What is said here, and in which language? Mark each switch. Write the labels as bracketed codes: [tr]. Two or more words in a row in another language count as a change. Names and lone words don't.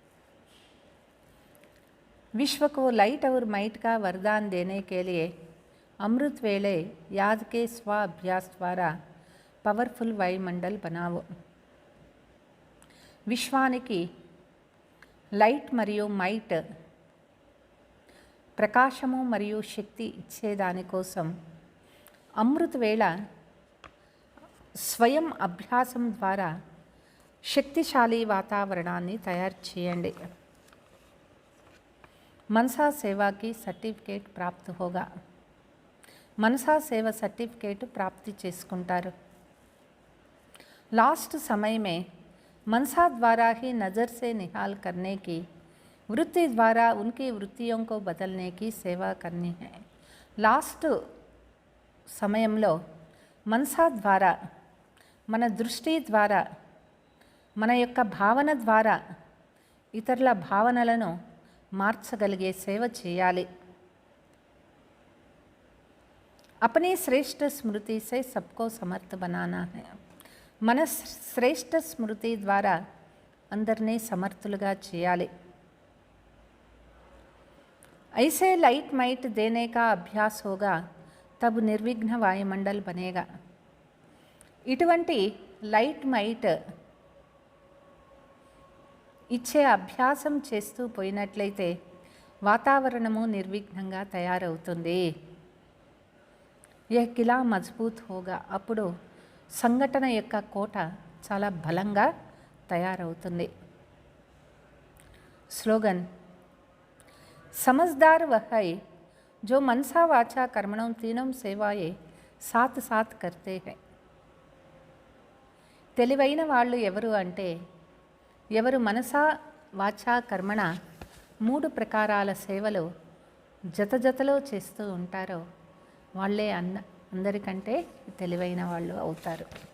[hi] विश्व को लाइट और माइट का वरदान देने के लिए अमृत वेले याद के स्व अभ्यास द्वारा पावरफुल वायुमंडल बनाओ. [te] విశ్వానికి లైట్ మరియు మైట్ ప్రకాశము మరియు శక్తి ఇచ్చేదానికోసం అమృత వేళ స్వయం అభ్యాసం ద్వారా శక్తిశాలి వాతావరణాన్ని తయారు చేయండి. [hi] मनसा सेवा की सर्टिफिकेट प्राप्त होगा. मनसा सेवा सर्टिफिकेट प्राप्ति చేసుకుంటారు. लास्ट समय में मनसा द्वारा ही नज़र से निहाल करने की वृत्ति द्वारा उनकी वृत्तियों को बदलने की सेवा करनी है. [te] लास्ट సమయంలో మనసా ద్వారా మన దృష్టి ద్వారా మన యొక్క భావన ద్వారా ఇతరుల భావనలను మార్చగలిగే సేవ చేయాలి. [hi] अपनी श्रेष्ठ स्मृति से सबको समर्थ बनाना है. [te] మన శ్రేష్ఠ స్మృతి ద్వారా అందరినీ సమర్థులుగా చేయాలి. [hi] ऐसे लाइट माइट देने का अभ्यास होगा तब निर्विघ्न वायुमंडल बनेगा. [te] ఇటువంటి లైట్ మైట్ ఇచ్చే అభ్యాసం చేస్తూ పోయినట్లయితే వాతావరణము నిర్విఘ్నంగా తయారవుతుంది. [hi] यह किला मजबूत होगा. [te] అప్పుడు సంఘటన యొక్క కోట చాలా బలంగా తయారవుతుంది. [hi] స్లోగన్ समझदार वह है जो मनसा वाचा कर्मणों तीनों सेवाएं साथ साथ करते हैं. [te] తెలివైన వాళ్ళు ఎవరు అంటే ఎవరు మనసా వాచా కర్మణ మూడు ప్రకారాల సేవలు జతలో చేస్తూ ఉంటారో వాళ్ళే అందరికంటే తెలివైన వాళ్ళు అవుతారు.